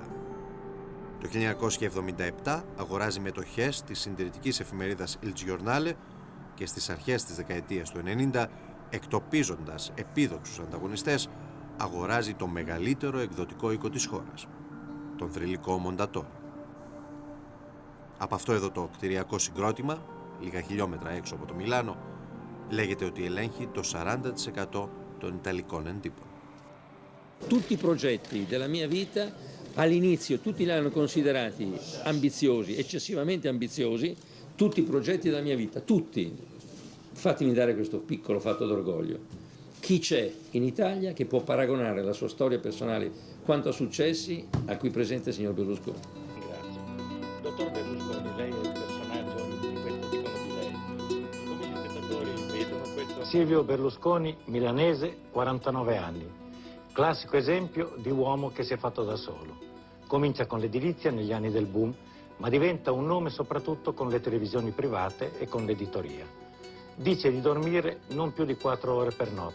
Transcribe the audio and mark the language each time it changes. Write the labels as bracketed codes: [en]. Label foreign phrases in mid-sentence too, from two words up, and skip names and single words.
[el] Το 1977 αγοράζει μετοχές της συντηρητικής εφημερίδας Il Giornale και στις αρχές της δεκαετίας του 90, εκτοπίζοντας επίδοξους ανταγωνιστές, αγοράζει το μεγαλύτερο εκδοτικό οίκο της χώρας, τον θρυλικό Μοντατόρο. Από αυτό εδώ το κτηριακό συγκρότημα, λίγα χιλιόμετρα έξω από το Μιλάνο, λέγεται ότι ελέγχει το 40% των Ιταλικών εντύπων. [it] Tutti i progetti della mia vita all'inizio tutti li hanno considerati ambiziosi, eccessivamente ambiziosi, tutti i progetti della mia vita, tutti. Fatemi dare questo piccolo fatto d'orgoglio. Chi c'è in Italia che può paragonare la sua storia personale quanto a successi a qui presente il signor Berlusconi? Grazie. Dottor Berlusconi, lei è il personaggio di questo dicono di lei. Come gli spettatori vedono questo? Sίλvιο Μπερλουσκόνι, milanese, 49 anni. Classico esempio di uomo che si è fatto da solo. Comincia con l'edilizia negli anni del boom, ma diventa un nome soprattutto con le televisioni private e con l'editoria. Dice di dormire non più di 4 ore per notte.